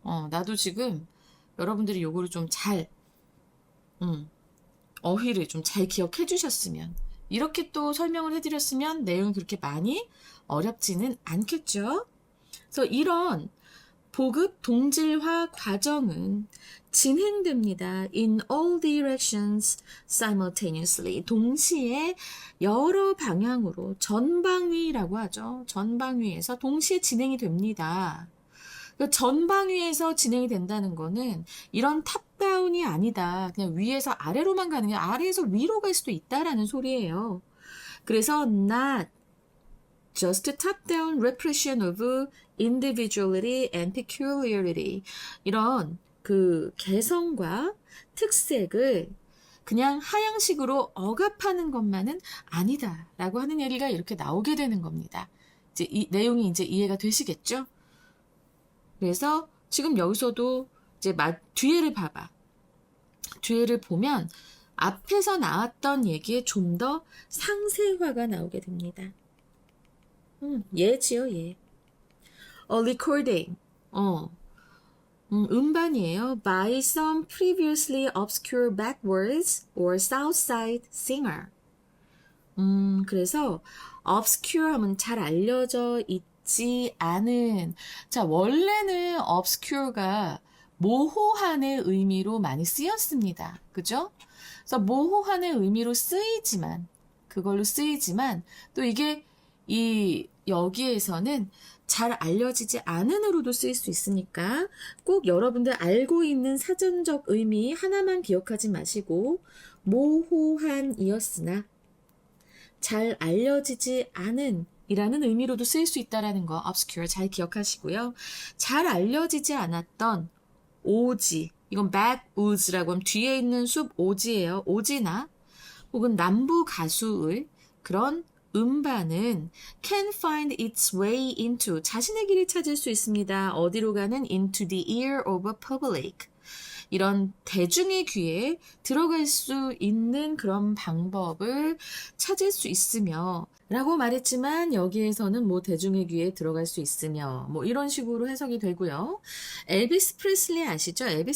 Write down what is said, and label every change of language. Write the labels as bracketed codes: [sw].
[ko] 나도 지금 여러분들이 요거를 좀 잘 어휘를 좀 잘 기억해 주셨으면 이렇게 또 설명을 해드렸으면 내용이 그렇게 많이 어렵지는 않겠죠. 그래서 이런 보급 동질화 과정은 진행됩니다. [en] In all directions simultaneously. [ko] 동시에 여러 방향으로 전방위라고 하죠. 전방위에서 동시에 진행이 됩니다. 전방위에서 진행이 된다는 거는 이런 탑다운이 아니다. 그냥 위에서 아래로만 가는 게 아래에서 위로 갈 수도 있다라는 소리예요. [en] 그래서 not just top-down repression of individuality and peculiarity. [ko] 이런 그 개성과 특색을 그냥 하향식으로 억압하는 것만은 아니다라고 하는 얘기가 이렇게 나오게 되는 겁니다. 이제 이 내용이 이제 이해가 되시겠죠? 그래서 지금 여기서도 이제 뒤에를 봐봐. 뒤에를 보면 앞에서 나왔던 얘기에 좀 더 상세화가 나오게 됩니다. 예지요, 예. recording. 음반이에요. [en] By some previously obscure backwards or southside singer. [ko] 그래서 obscure 하면 잘 알려져 있지 않은. 자, 원래는 obscure가 모호한의 의미로 많이 쓰였습니다. 그죠? 그래서 모호한의 의미로 그걸로 쓰이지만, 또 이게 여기에서는 잘 알려지지 않은으로도 쓰일 수 있으니까 꼭 여러분들 알고 있는 사전적 의미 하나만 기억하지 마시고 모호한이었으나 잘 알려지지 않은 이라는 의미로도 쓰일 수 있다는 거 obscure 잘 기억하시고요. 잘 알려지지 않았던 오지, 이건 backwoods라고 하면 뒤에 있는 숲 오지예요. 오지나 혹은 남부 가수의 그런 음반은 [en] can find its way into [ko] 자신의 길을 찾을 수 있습니다. 어디로 가는 [en] into the ear of a public. [ko] 이런 대중의 귀에 들어갈 수 있는 그런 방법을 찾을 수 있으며 라고 말했지만 여기에서는 뭐 대중의 귀에 들어갈 수 있으며 뭐 이런 식으로 해석이 되고요. 엘비스 프레슬리 아시죠?